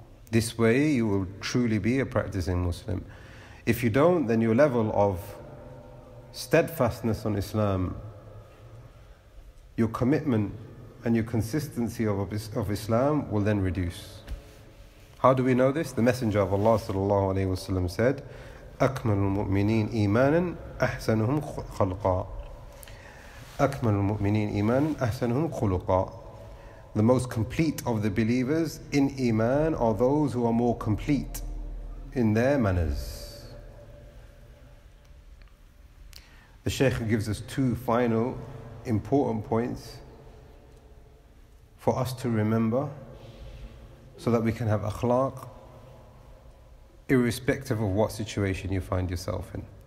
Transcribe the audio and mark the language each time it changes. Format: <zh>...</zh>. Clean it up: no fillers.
<en>This way you will truly be a practicing Muslim. If you don't, then your level of steadfastness on Islam, your commitment and your consistency of Islam will then reduce. How do we know this? The Messenger of Allah sallallahu alaihi wasallam said,</en> <ar>أكمل المؤمنين إيمانا أحسنهم خلقا. أكمل المؤمنين إيمانا أحسنهم خلقا.</ar> <en>The most complete of the believers in Iman are those who are more complete in their manners. The Shaykh gives us two final important points for us to remember so that we can have akhlaq irrespective of what situation you find yourself in.</en>